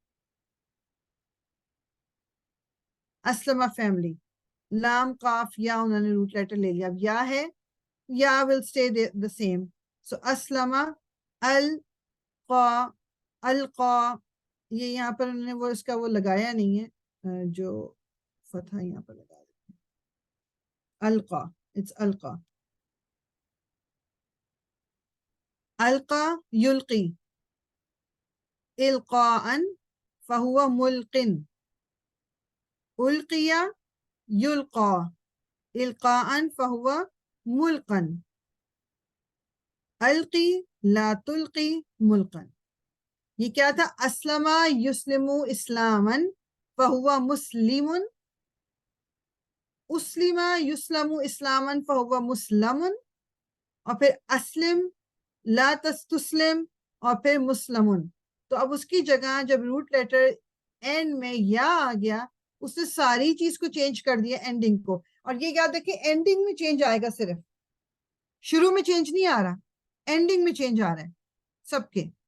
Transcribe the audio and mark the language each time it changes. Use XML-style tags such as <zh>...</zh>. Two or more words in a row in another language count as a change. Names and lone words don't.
<hi>अस्लमा फैमिली, लाम काफ या उन्होंने</hi> <en>root letter</en> <hi>ले लिया, अब या है, या</hi> <en>will stay the same.</en> <hi>सो अस्लमा, अल qa, अलqa, ये यहाँ पर उन्होंने वो इसका वो लगाया नहीं है, जो फतहा यहाँ पर लगा देते हैं, अलqa, इट्स अलqa।</hi> <ar>ألقى يلقي إلقاءً فهو ملقٍ، أُلقي يُلقى إلقاءً فهو مُلقًى، ألقِ لا تُلقِ مُلقًى.</ar> <hi>ये क्या था?</hi> <ar>أسلمَ يُسلمُ إسلامًا فهو مُسلمٌ، أُسلِمَ يُسلَمُ إسلامًا فهو مُسلَمٌ,</ar> <hi>और फिर</hi> <ar>أسلِم لا تستسلم,</ar> <hi>और फिर मुस्लमुन। तो अब उसकी जगह जब</hi> <en>root letter</en> <hi>एंड में या आ गया, उसने सारी चीज को चेंज कर दिया, एंडिंग को। और ये याद रखिए एंडिंग में चेंज आएगा, सिर्फ शुरू में चेंज नहीं आ रहा, एंडिंग में चेंज आ रहा है सबके।</hi>